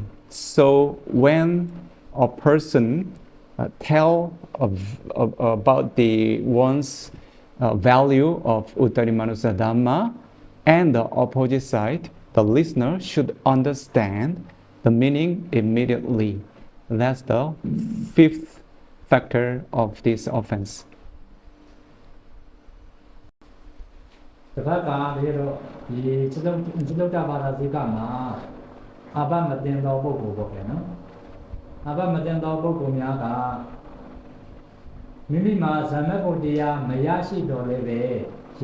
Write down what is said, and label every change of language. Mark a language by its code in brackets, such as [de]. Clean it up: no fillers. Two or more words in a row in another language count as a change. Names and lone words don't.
[en] So when a person tell about the one's value of Uttari Manusa Dhamma and the opposite side, the listener should understand the meaning immediately. That's the 5th factor of this offense. [my] တပတ်ကလေးတော့ဒီစတုတ္တဘာသာစည်းကမှာအဘမတင်သောပုဂ္ဂိုလ်ပေါ့ဗျာနော်အဘမတင်သောပုဂ္ဂိုလ်များကမိမိမှာဇမ္မဂုဏ်တရားမရရှိတော်လည်းပဲရ